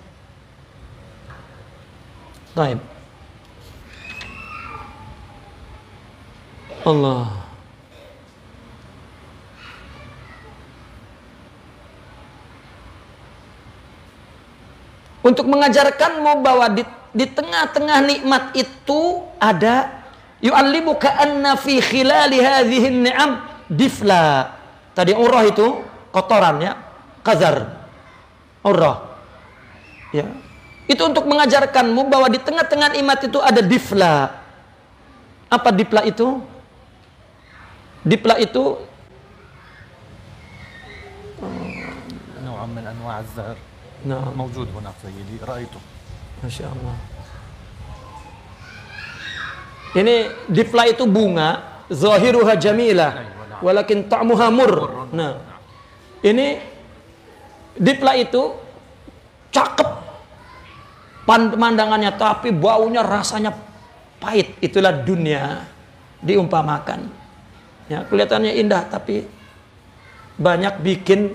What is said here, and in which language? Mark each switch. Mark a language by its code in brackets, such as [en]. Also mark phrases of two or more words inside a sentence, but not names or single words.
[id] Baik. Allah. Untuk mengajarkanmu bahwa di tengah-tengah nikmat itu ada [ar] يعلمك أن في خلال هذه النعم دفلى. [id] Tadi urrah itu kotoran ya, qazar. Urrah. Ya. Itu untuk mengajarkanmu bahwa di tengah-tengah nikmat itu ada difla. Apa difla itu? Difla itu [ar] نوع من أنواع الزهر موجود هنا سيدي رأيته. [id] Masya Allah. Ini difla itu bunga, [ar] ظاهرها جميلة, ولكن طعمها مر. [id] Nah, ini difla itu cakep pemandangannya, tapi baunya rasanya pahit. Itulah dunia diumpamakan. Ya, kelihatannya indah, tapi banyak bikin.